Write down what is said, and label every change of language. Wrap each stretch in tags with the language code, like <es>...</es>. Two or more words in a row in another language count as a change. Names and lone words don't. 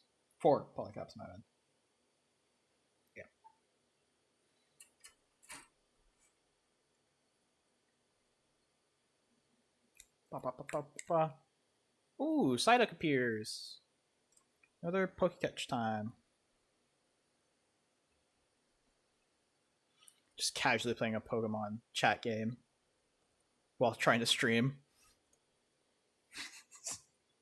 <en>4 polycaps, my bad. Yeah. Ba, ba, ba, ba, ba. Ooh, Psyduck appears. Another Pokecatch time. Just casually playing a Pokemon chat game while trying to stream.</en>